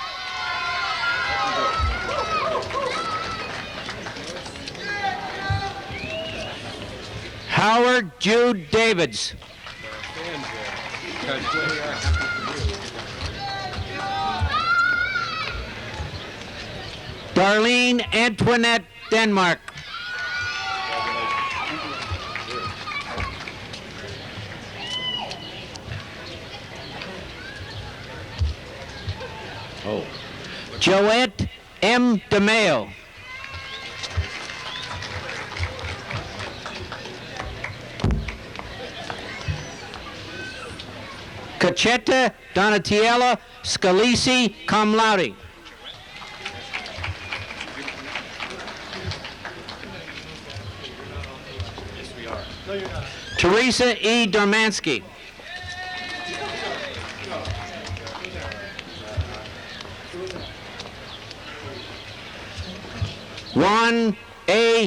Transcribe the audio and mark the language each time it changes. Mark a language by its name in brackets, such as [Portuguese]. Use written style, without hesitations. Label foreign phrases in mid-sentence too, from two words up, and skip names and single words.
[English] Howard Jude Davids. Darlene Antoinette Denmark. Oh. Joette M. DeMeo. Cachetta Donatiella Scalisi [Latin] cum laude. [English] Teresa E. Dormansky. Juan A.